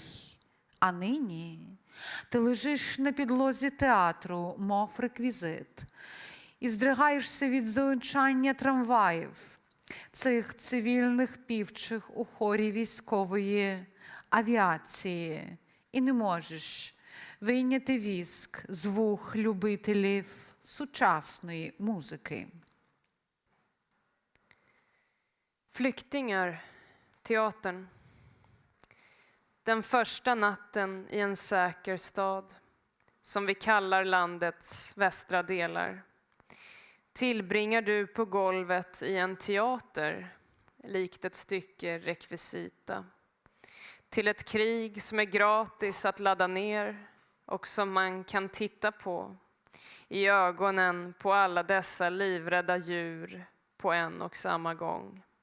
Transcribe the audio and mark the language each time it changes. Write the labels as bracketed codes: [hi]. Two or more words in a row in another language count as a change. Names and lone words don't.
[uk] А нині ти лежиш на підлозі театру, мов реквізит, і здригаєшся від зеленчання трамваїв, цих цивільних півчих у хорі військової авіації, і не можеш вийняти віск з вух любителів sучасної музики. [sv] Flyktingar, teatern. Den första natten i en säker stad, som vi kallar landets västra delar, tillbringar du på golvet i en teater, likt ett stycke rekvisita, till ett krig som är gratis att ladda ner och som man kan titta på i ögonen på alla dessa livrädda djur på en och samma gång.